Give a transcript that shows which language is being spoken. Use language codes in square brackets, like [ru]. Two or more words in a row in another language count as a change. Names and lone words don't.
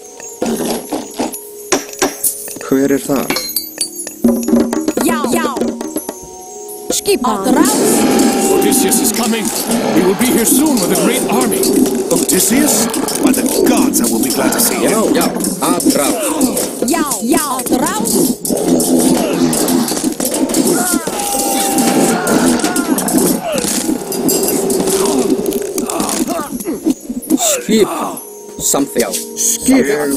[is] Hver það? Já. Skipan. [en] Odysseus is coming. He will be here soon with a great army. Odysseus? By the gods, I will be glad to see you. [is] Já, átráð. Já. Átráð. Skipan. Samþykkt. Skipan.